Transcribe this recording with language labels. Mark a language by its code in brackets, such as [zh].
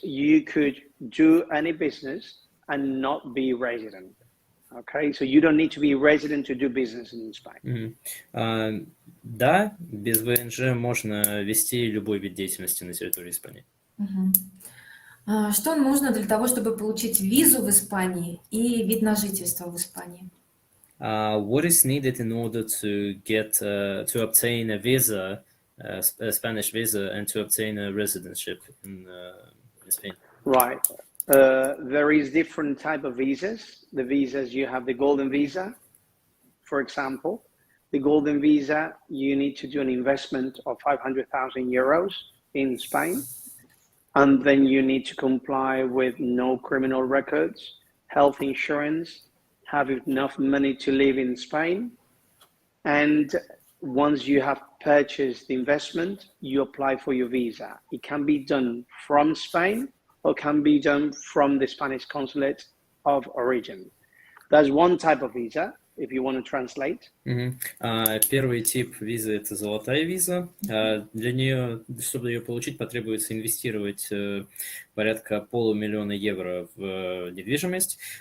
[en] You could do any business and not be resident. Okay, so you don't need to be resident to do business in Spain. [ru] Да, без ВНЖ можно вести любой вид деятельности на территории Испании. Что нужно для того, чтобы получить визу в Испании и вид на жительство в Испании? [en] What is needed in order to obtain a visa, a Spanish visa, and to obtain a residentship in Spain? Right. There is different type of visas. The visas, you have the golden visa, for example. The golden visa, you need to do an investment of 500,000 euros in Spain. And then you need to comply with no criminal records, health insurance, have enough money to live in Spain. And once you have purchased the investment, you apply for your visa. It can be done from Spain or can be done from the Spanish consulate of origin. That's one type of visa, if you want to translate. [ru] Первый тип визы – это золотая виза. Для нее, чтобы ее получить, потребуется инвестировать порядка 500 000 евро в недвижимость.